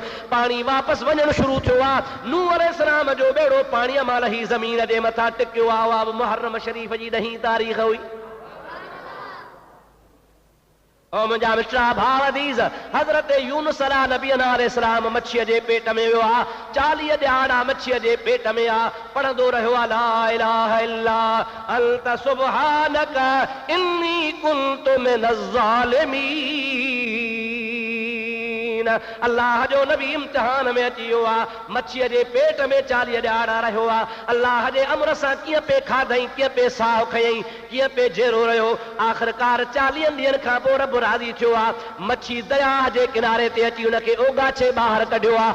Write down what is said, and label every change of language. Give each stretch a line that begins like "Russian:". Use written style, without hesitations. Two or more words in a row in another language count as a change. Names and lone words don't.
Sindhi: पाणी वापसि वञणु शुरू थियो आहे। नूह अलैहिस्सलाम जो बेड़ो पाणीअ मां लही ज़मीन जे मथां टिकियो आहे। उहा मुहर्रम शरीफ़ जी 10 तारीख़ हुई। ओ मुंहिंजा मिठड़ा भाउ अज़ीज़, हज़रत यूनुस अलैहिस्सलाम मच्छीअ जे पेट में वियो आहे। 40 ॾिहाड़ा मच्छीअ जे पेट में आहे। पढ़ंदो रहियो आहे
Arabic: لا إله إلا أنت سبحانك إني كنت من الظالمين.
Sindhi: अल्लाह जो नबी इम्तिहान में अची वियो आहे, मच्छीअ जे पेट में 40 ॾियारा रहियो आहे, अल्लाह जे अमर सां कीअं पे खाधई, कीअं पे साहु खयई, कीअं पे जेरो रहियो। आख़िरकार 40 ॾींहंनि खां पोइ रब राज़ी थियो आहे, मच्छी दरिया जे किनारे ते अची उनखे ओगाछे ॿाहिरि कढियो आहे।